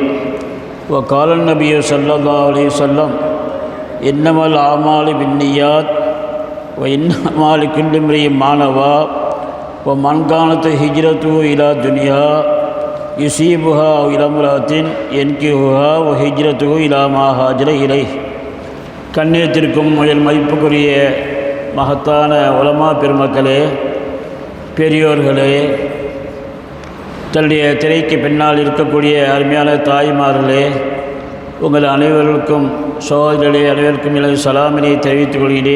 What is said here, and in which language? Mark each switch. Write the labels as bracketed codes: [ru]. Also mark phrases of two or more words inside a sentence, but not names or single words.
[ar] وقال النبي صلى الله عليه وسلم إنما الأعمال بالنيات وإنما لكل امرئ ما نوى ومن كانت هجرته إلى دنيا يصيبها أو إلى امرأة ينكحها وهجرته إلى ما هاجر إليه. [ta] கண்ணியத்திற்கும் முதல் மதிப்புக்குரிய மகத்தான உலமா பெருமக்களே, பெரியோர்களே, தன்னுடைய திரைக்கு பின்னால் இருக்கக்கூடிய அருமையான தாய்மார்களே, உங்கள் அனைவர்களுக்கும் சகோதரர்களே அனைவருக்கும் எனது சலாமினை தெரிவித்துக் கொள்கிறேன்.